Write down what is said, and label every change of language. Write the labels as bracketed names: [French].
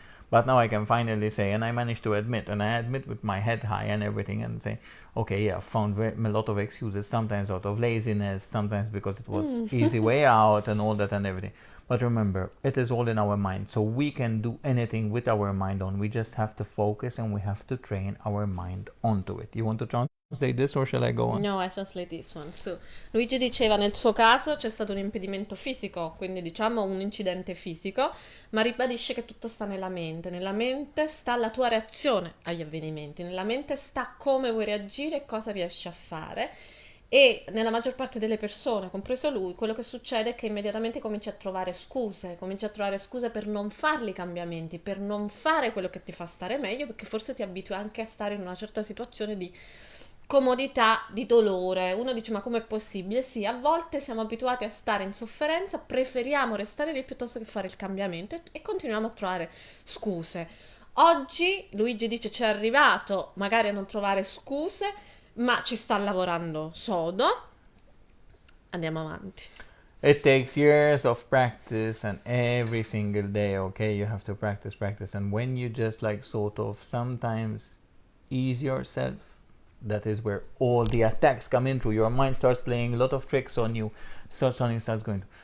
[English] But now I can finally say, and I managed to admit, and I admit with my head high and everything, and say, okay, yeah, I've found a lot of excuses. Sometimes out of laziness, sometimes because it was easy way out, and all that and everything. But remember, it is all in our mind. So we can do anything with our mind on. We just have to focus and we have to train our mind onto it. You want to translate this or shall I go on? No, I translate this one. [Italian] So, Luigi diceva nel suo caso c'è stato un impedimento fisico, quindi diciamo un incidente fisico, ma ribadisce che tutto sta nella mente sta la tua reazione agli avvenimenti, nella mente sta come vuoi reagire e cosa riesci a fare. E nella maggior parte delle persone, compreso lui, quello che succede è che immediatamente cominci a trovare scuse per non farli i cambiamenti, per non fare quello che ti fa stare meglio, perché forse ti abitui anche a stare in una certa situazione di comodità, di dolore. Uno dice: ma com'è possibile? Sì, a volte siamo abituati a stare in sofferenza, preferiamo restare lì piuttosto che fare il cambiamento e continuiamo a trovare scuse. Oggi Luigi dice ci è arrivato magari a non trovare scuse, ma ci sta lavorando sodo Andiamo avanti. [English] It takes years of practice and every single day, okay? You have to practice. And when you just like sort of sometimes ease yourself, that is where all the attacks come in through. Your mind starts playing a lot of tricks on you, starts going.